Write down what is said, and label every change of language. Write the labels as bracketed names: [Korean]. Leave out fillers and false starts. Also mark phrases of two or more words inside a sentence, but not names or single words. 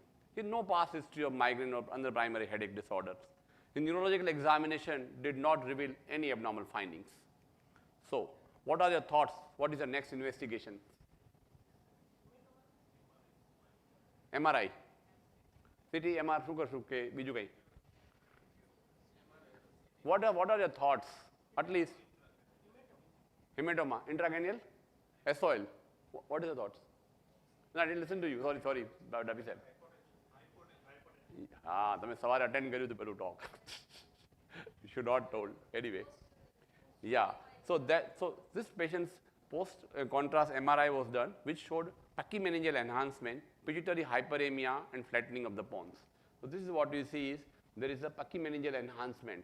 [English] He had no past history of migraine or other primary headache disorders. The neurological examination did not reveal any abnormal findings. So, what are your thoughts? What is the next investigation? MRI. CT, MR, [Gujarati] શું કરશું કે બીજું કંઈ? [English] What are your thoughts? At least hematoma, intracranial, SOL. What is your thoughts? No, I didn't listen to you. Sorry, Dabi sahab. [Gujarati] તમે સવારે અટેન્ડ કર્યું હતું પેલું talk. [English] You should not told. Anyway. Yeah. So this patient's post contrast MRI was done, which showed pachymeningeal enhancement, pituitary hyperemia, and flattening of the pons. So this is what you see is there is a pachymeningeal enhancement.